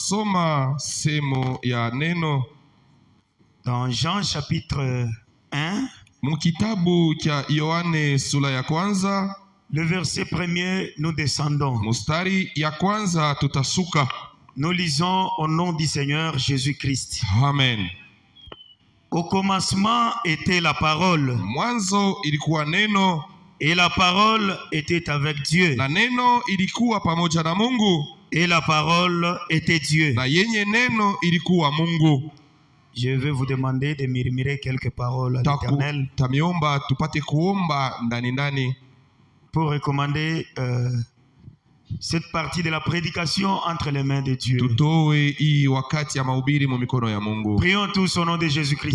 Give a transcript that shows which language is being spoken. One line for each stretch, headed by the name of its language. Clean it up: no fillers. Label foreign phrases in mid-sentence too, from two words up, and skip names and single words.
French: Dans Jean chapitre 1, le verset premier, nous descendons. Nous lisons au nom du Seigneur Jésus-Christ. Amen. Au commencement était la parole.
Swahili: Mwanzo ilikuwa neno,
French: et la parole était avec Dieu.
Swahili: Na neno ilikuwa pamoja na Mungu,
French: et la parole était Dieu.
Swahili: Na yenye neno ilikuwa Mungu.
French: Je vais vous demander de murmurer quelques paroles à l'Éternel.
Swahili: Tamiomba tupate kuomba ndani ndani
French: pour recommander cette partie de la prédication entre les mains de Dieu.
Swahili: Tutoe hii wakati ya mahubiri mu mikono ya Mungu.
French: Prions tous au nom de Jésus-Christ.